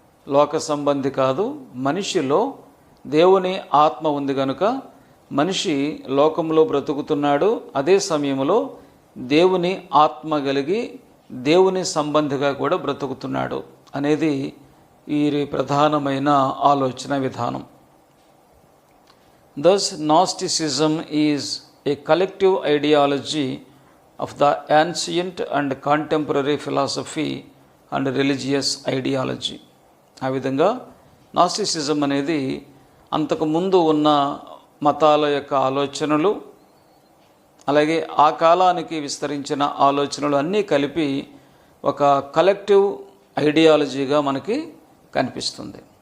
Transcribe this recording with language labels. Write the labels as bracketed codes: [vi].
[te] లోక సంబంధి కాదు. మనిషిలో దేవుని ఆత్మ ఉంది కనుక మనిషి లోకంలో బ్రతుకుతున్నాడు. అదే సమయంలో దేవుని ఆత్మ కలిగి దేవుని సంబంధిగా కూడా బ్రతుకుతున్నాడు అనేది ఈ ప్రధానమైన ఆలోచన విధానం. [en] Thus, Gnosticism is a collective ideology of the ancient and contemporary philosophy and religious ideology. [te] ఆ విధంగా నాస్టిసిజం అనేది అంతకుముందు ఉన్న మతాల యొక్క ఆలోచనలు, అలాగే ఆ కాలానికి విస్తరించిన ఆలోచనలు అన్నీ కలిపి ఒక కలెక్టివ్ ఐడియాలజీగా మనకి కనిపిస్తుంది.